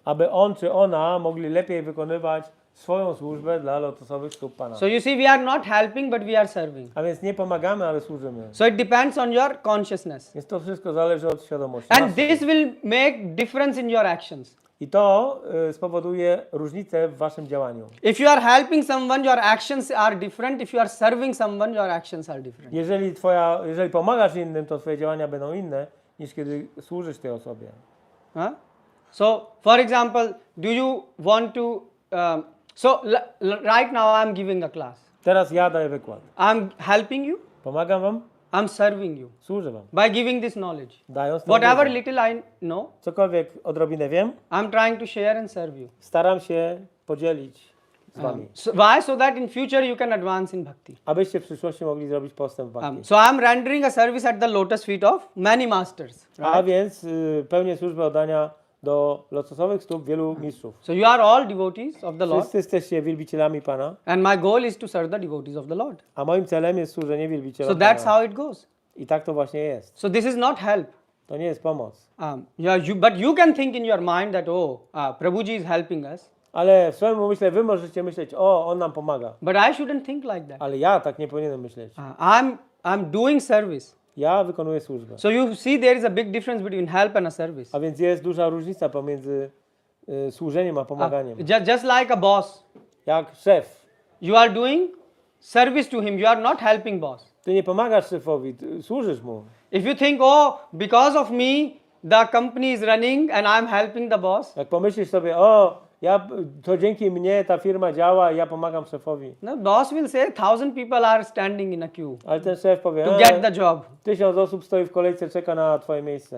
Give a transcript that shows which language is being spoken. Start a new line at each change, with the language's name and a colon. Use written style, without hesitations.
Polish: Aby on czy ona mogli lepiej wykonywać swoją służbę dla lotosowych stóp Pana.
English: So you see, we are not helping, but we are serving.
Polish: A więc nie pomagamy, ale służymy.
English: So it depends on your consciousness.
Polish: Więc to wszystko zależy od świadomości.
English: And this will make difference in your actions.
Polish: I to spowoduje różnicę w waszym działaniu.
English: If you are helping someone, your actions are different. If you are serving someone, your actions are different.
Polish: Jeżeli pomagasz innym, to twoje działania będą inne niż kiedy służysz tej osobie.
English: So, for example, do you want to So right now I'm giving a class.
Polish: Teraz ja daję wykład.
English: I'm helping you.
Polish: Pomagam wam,
English: I'm serving you
Polish: służę wam.
English: by giving this knowledge.
Polish: Dając tę
English: Whatever
Polish: wiedzę.
English: little I know,
Polish: Cokolwiek odrobinę wiem,
English: I'm trying to share and serve you.
Polish: staram się podzielić z wami.
English: So why? So that in future you can advance in bhakti.
Polish: Abyście w przyszłości mogli zrobić postęp w bhakti.
English: So I'm rendering a service at the lotus feet of many masters.
Polish: A więc pełnię służbę oddania do lotosowych stóp wielu mistrzów.
English: So you are all devotees of the Lord.
Polish: Wszyscy jesteście wielbicielami Pana,
English: And my goal is to serve the devotees of the Lord.
Polish: a moim celem jest służenie
English: So
Polish: wielbicielom
English: that's
Polish: Pana.
English: how it goes.
Polish: I tak to właśnie jest.
English: So this is not help.
Polish: To nie jest pomoc.
English: But you can think in your mind that, Prabhuji is helping us.
Polish: Ale w swoim umyśle wy możecie myśleć, o, on nam pomaga.
English: But I shouldn't think like that.
Polish: Ale ja tak nie powinienem myśleć.
English: I'm doing service.
Polish: Ja wykonuję służbę.
English: So you see there is a big difference between help and a service.
Polish: A więc jest duża różnica pomiędzy służeniem a pomaganiem.
English: Just like a boss.
Polish: Jak szef.
English: You are doing service to him. You are not helping boss.
Polish: Ty nie pomagasz szefowi, ty służysz mu.
English: If you think, because of me, the company is running and I'm helping the boss.
Polish: Jak pomyślisz sobie, to dzięki mnie ta firma działa i ja pomagam szefowi.
English: No, boss will say 1,000 people are standing in a queue
Polish: Ale ten szef powie,
English: to get the job.
Polish: 1000 osób stoi w kolejce, czeka na twoje miejsce.